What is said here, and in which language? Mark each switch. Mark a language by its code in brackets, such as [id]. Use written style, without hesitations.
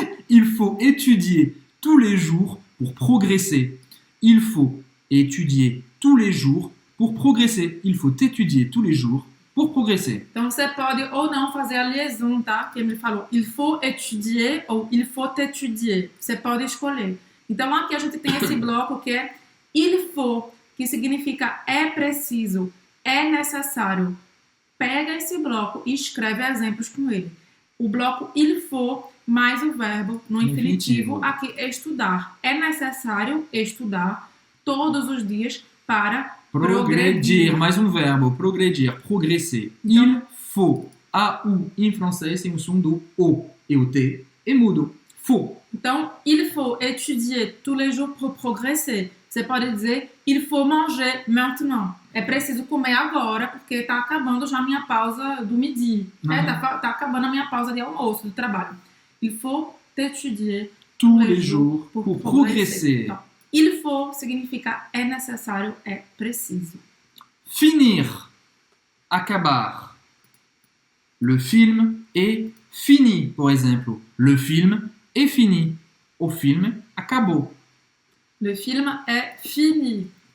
[fr] Il faut étudier tous les jours pour progresser. Il faut étudier tous les jours pour progresser. Il faut étudier tous les jours pour progresser. [pt] Então, você pode ou não fazer a liaison, tá? Que ele falou, [fr] il faut étudier [pt] ou il faut étudier. Você pode escolher. Então, aqui a gente tem esse bloco que é [fr] il faut, [pt] que significa é preciso, é necessário. Pega esse bloco e escreve exemplos com ele. O bloco [fr] il faut [pt] mais o verbo no infinitivo. Infinitivo. Aqui estudar. É necessário estudar todos os dias para Progredir. Mais um verbo. Progredir. [fr] Progresser. Il faut. [pt] A-U em francês tem o som do O. E o T é mudo. Faut. Então, [fr] il faut étudier tous les jours pour progresser. [pt] Você pode dizer, [fr] il faut manger maintenant. [pt] É preciso comer agora, porque está acabando já a minha pausa do midi. Uhum. Tá acabando a minha pausa de almoço, do trabalho. [fr] Il faut étudier Tous les jours pour progresser. [pt] Então, [fr] il faut [pt] significa é necessário, é preciso. [fr] Finir. [pt] Acabar. [fr] Le film est fini, [pt] por exemplo. [fr] Le film est fini. [pt] O filme acabou. [fr] Le film est fini.